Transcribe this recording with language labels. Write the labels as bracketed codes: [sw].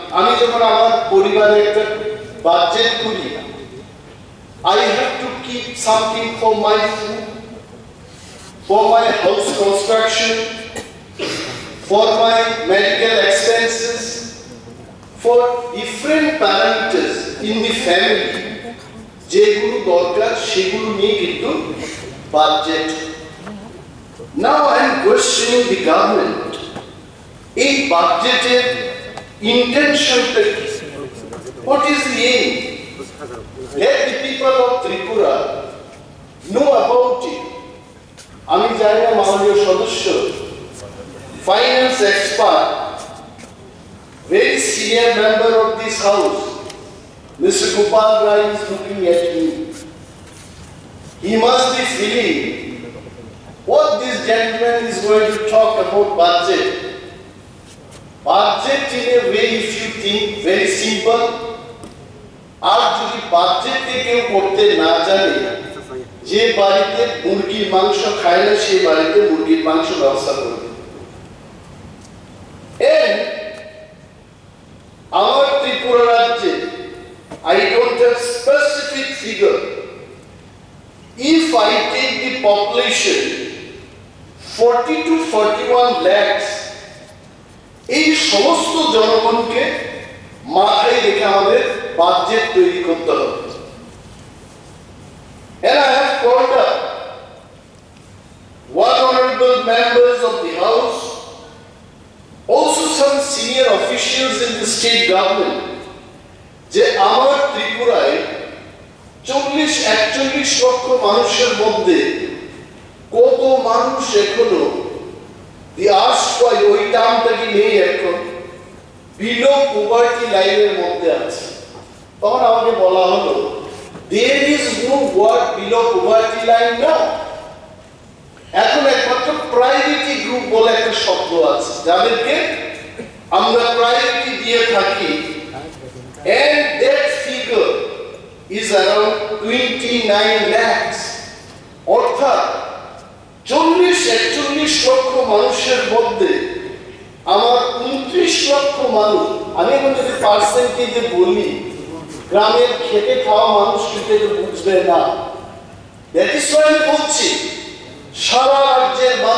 [bn] আমি যখন আমার পরিবারে একটা বাজেট করি [en] I have to keep something for my food, for my house construction, for my medical expenses, for different parameters in the family. [bn] যেগুলো দরকার সেগুলো নিয়ে কিন্তু budget. [en] Now I am questioning the government. [bn] এই budgeted intention কি? [en] What is the aim? Let the people of Tripura know about it. [bn] আমি জানি না মাননীয় সদস্য [en] finance expert, very senior member of this house, Mr. Gopal Rai is looking at me. He must be feeling what this gentleman is going to talk about budget. Budget in a way, if you think, very simple. [bn] আর যদি বাজেটে কেউ করতে না জানে যে বাড়িতে মুরগির মাংস খায় না সেই বাড়িতে মুরগির মাংস ব্যবস্থা করবে [en] and our [bn] ত্রিপুরা রাজ্যে [en] I don't have specific figure. If I take the population 40 to 41 lakhs [bn] এই সমস্ত জনগণকে মাথায় রেখে আমাদের বাজেট তৈরি করতে হবে [en] and I have called up one honorable members of the house, also some senior officials in the state government, [bn] যে আমার ত্রিপুরায় 40-41 লক্ষ মানুষের মধ্যে কত মানুষ এখনো [en] the asked for [bn] ওই টার্মটা কি নেই এখন below poverty লাইনের মধ্যে আছে তখন আমাকে বলা হলো [en] there is no word below poverty line now. [bn] এখন একমাত্র প্রায়োরিটি গ্রুপ বলে একটা শব্দ আছে যাদেরকে আমরা প্রায়োরিটি দিয়ে থাকি [en] and that figure is around 29 lakhs. [bn] অর্থাৎ 40-41 লক্ষ মানুষের মধ্যে আমার 29 লক্ষ মানুষ আমি এখন যদি পার্সেন্টেজে বলি গ্রামের খেতে খাওয়া মানুষ কিন্তু বুঝবে না। [en] that is why [bn] আমি বলছি সারা রাজ্যের